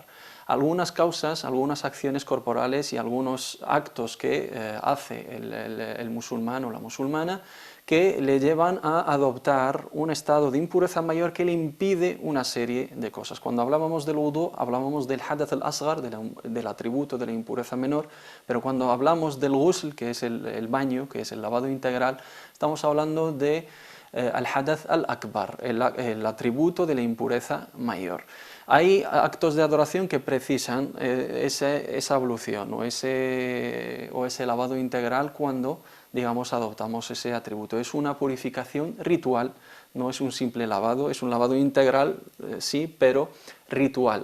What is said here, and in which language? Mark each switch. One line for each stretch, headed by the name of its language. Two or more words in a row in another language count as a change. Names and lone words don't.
Spanish: Algunas causas, algunas acciones corporales y algunos actos que hace el musulmán o la musulmana que le llevan a adoptar un estado de impureza mayor que le impide una serie de cosas. Cuando hablábamos del wudu, hablábamos del
Arabic: الحدث الأصغر,
Spanish: del atributo de la impureza menor, pero cuando hablamos del ghusl, que es el baño, que es el lavado integral, estamos hablando de
Arabic: الحدث الأكبر,
Spanish: el atributo de la impureza mayor. Hay actos de adoración que precisan esa ablución o ese lavado integral cuando, digamos, adoptamos ese atributo. Es una purificación ritual, no es un simple lavado, es un lavado integral, sí, pero ritual.